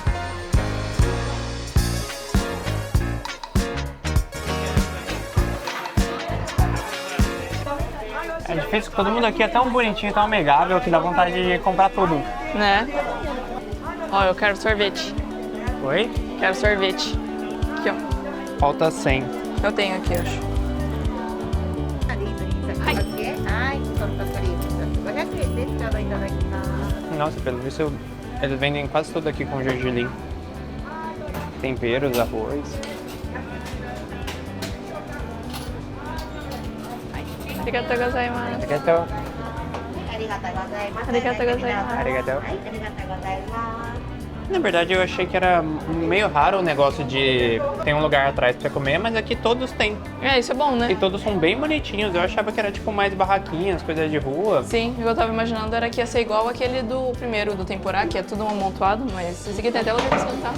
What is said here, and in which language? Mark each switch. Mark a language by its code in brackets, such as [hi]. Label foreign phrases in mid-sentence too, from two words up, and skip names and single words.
[pt] É difícil que todo mundo aqui é tão bonitinho, tão amigável, que dá vontade de comprar tudo. Né? Ó, eu quero sorvete. Oi? Quero sorvete. Aqui, ó. Falta 100. Eu tenho aqui, acho. [ja] はい、ソフトクリーム500円です。ちょうどいただきます。 [pt] Nossa, pelo visto, eles vendem quase tudo aqui com gergelim. Temperos, arroz. [ja] ありがとうございます. Arigatou. ありがとうございます。ありがとうございます。 Arigatou. はい、ありがとうございます。 [pt] Na verdade, eu achei que era meio raro o negócio de ter um lugar atrás pra comer, mas aqui todos têm. É, isso é bom, E né? todos são bem bonitinhos. Eu achava que era tipo mais barraquinhas, coisas de rua. Sim, o que eu tava imaginando era que ia ser igual aquele do primeiro, do Tempurá, que é tudo um amontoado, mas esse aqui tem até lugar pra sentar.